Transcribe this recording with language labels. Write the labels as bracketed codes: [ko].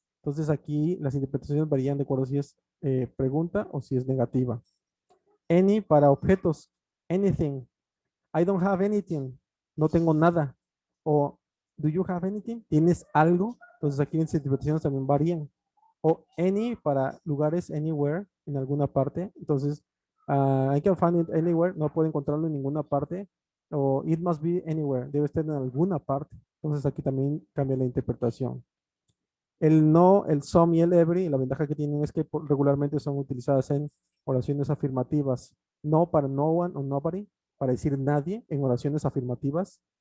[es] Entonces aquí las interpretaciones varían de acuerdo si es pregunta o si es negativa. [en] Any para objetos. Anything. I don't have anything. [es] No tengo nada. [en] O do you have anything? [es] ¿Tienes algo? Entonces aquí las interpretaciones también varían. O any para lugares, anywhere, en alguna parte. [en] Entonces, I can find it anywhere. [es] No puedo encontrarlo en ninguna parte. O [en] it must be anywhere. [es] Debe estar en alguna parte. Entonces aquí también cambia la interpretación. El no, el some y el every, la ventaja que tienen es que regularmente son utilizadas en oraciones afirmativas. No para no one o nobody, para decir nadie en oraciones afirmativas.